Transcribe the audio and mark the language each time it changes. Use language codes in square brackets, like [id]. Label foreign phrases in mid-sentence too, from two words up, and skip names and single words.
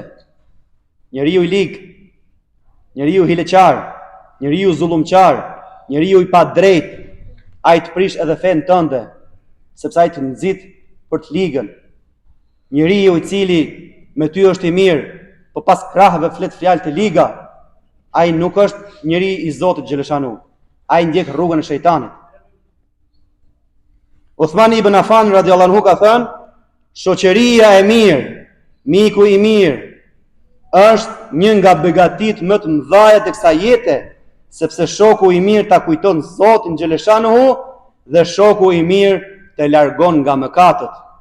[sq] Njeriu i lig, njeriu hileqar, njeriu zullumqar, njeriu i padrejt, ai të prish edhe fen tënde, sepse ai të nxit për të ligën. Njeriu i cili me ty është i mirë, po pas krahëve flet fjalë të liga, ai nuk është njeri i Zotit xheleshanu. Ai ndjek rrugën e shejtanit. Uthman ibn Affan [ar] رضي الله عنه [sq] ka thënë: shoqëria e mirë, miku i mirë, është një nga begatitë më të mëdha të kësaj jete, sepse shoku i mirë ta kujton Zotin xheleshanu dhe shoku i mirë të largon nga mëkatet.